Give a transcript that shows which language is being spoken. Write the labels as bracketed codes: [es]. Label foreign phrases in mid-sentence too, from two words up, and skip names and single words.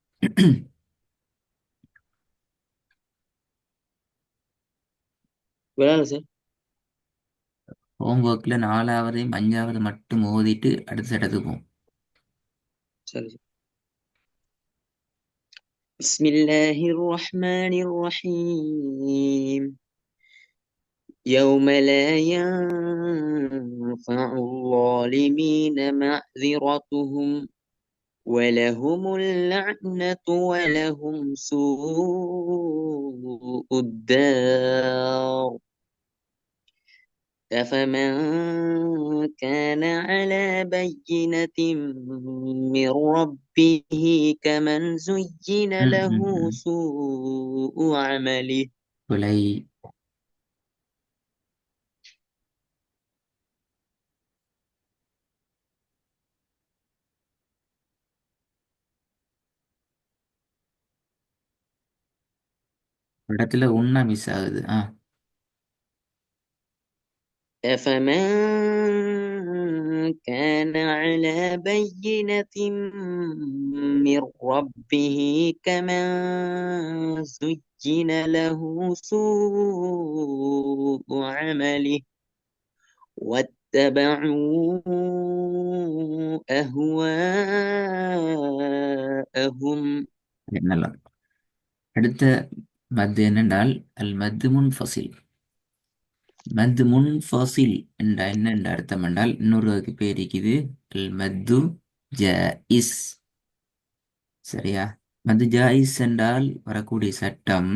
[ta] விளையாடு சார். ஹோம்ஒர்க்ல 4வது 5வது மட்டும் ஓதிட்டு அடுத்த சட்டத்துக்கு போவோம். சரி சார். [ar] بسم الله الرحمن الرحيم. يوم لا ينفع الظالمين معذرتهم ولهم اللعنة ولهم سوء الدار. أفمن كان على بينة من ربه كمن زين ம், له ம், ம். سوء عمله. [ta] பிழை. இடத்துல உண்ணா மிஸ் ஆகுது. [ar] أفمن كان على بينة من ربه كمن زين له سوء عمله واتبعوا أهواءهم. [ta] நல்லா. அடுத்த மத்து என்னென்றால் [ar] المد المنفصل. مد منفصل [ta] என்ற என்ன என்ற அர்த்தம் என்றால் இன்னொரு பேர் இருக்குது. [ar] المد الجائز. [ta] சரியா? [ar] مد جائز [ta] என்றால் வரக்கூடிய சட்டம்.